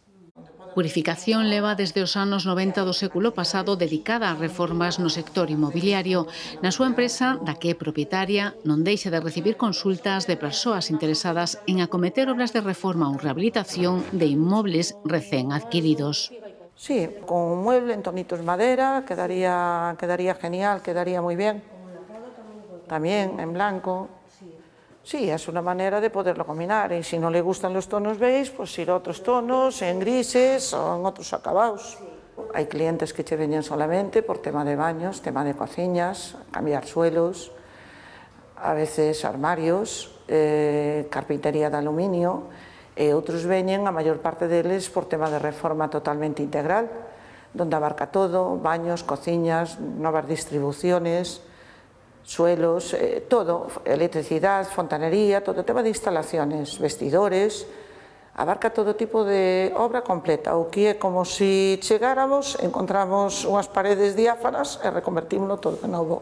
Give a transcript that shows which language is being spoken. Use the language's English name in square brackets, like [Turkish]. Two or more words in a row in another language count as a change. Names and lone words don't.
[Galician] Purificación leva desde os anos 90 do século pasado dedicada a reformas no sector inmobiliario. Na súa empresa, da que é propietaria, non deixa de recibir consultas de persoas interesadas en acometer obras de reforma ou rehabilitación de inmobles recén adquiridos. [Spanish] Sí, con un mueble en tonitos madera, quedaría genial, quedaría muy bien. También en blanco. Sí, es una manera de poderlo combinar. Y si no le gustan los tonos beige, pues ir a otros tonos, en grises o en otros acabados. Hay clientes que te venían solamente por tema de baños, tema de cocinas, cambiar suelos, a veces armarios, carpintería de aluminio. [Galician] E outros veñen, a maior parte deles, por tema de reforma totalmente integral, donde abarca todo, baños, cociñas, novas distribuciones, suelos, todo, electricidade, fontanería, todo tema de instalaciones, vestidores, abarca todo tipo de obra completa, o que é como se chegáramos, encontramos unhas paredes diáfanas e reconvertímoslo todo de novo.